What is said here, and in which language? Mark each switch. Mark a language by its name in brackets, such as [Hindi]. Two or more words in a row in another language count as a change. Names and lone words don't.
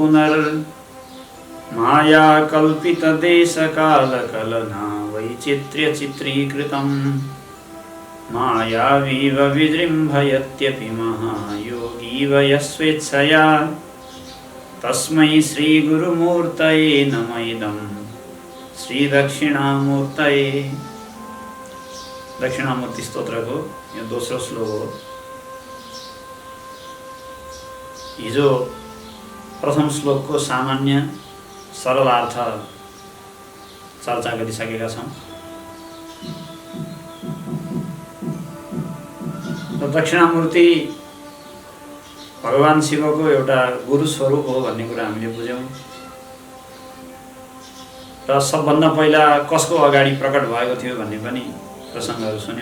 [Sanskrit] पुनर्मायाकल्पितदेशकालकलना वैचित्र्यचित्रीकृतम् मायावीव विजृम्भयत्यपि महायोगीव यस्वेच्छया तस्मै श्रीगुरुमूर्तये नमः इदं श्रीदक्षिणामूर्तये। [Nepali] दक्षिणामूर्ति स्तोत्रको यो दोस्रो श्लोक हो। हिजो प्रथम श्लोकको सामान्य सरल अर्थ चर्चा गरिसकेका छौँ। दक्षिणामूर्ति भगवान शिवको एउटा गुरु स्वरूप हो भन्ने कुरा हामीले बुझ्यौँ र सबभन्दा पहिला कसको अगाडि प्रकट भएको थियो भन्ने पनि प्रसङ्गहरू सुन्यौँ।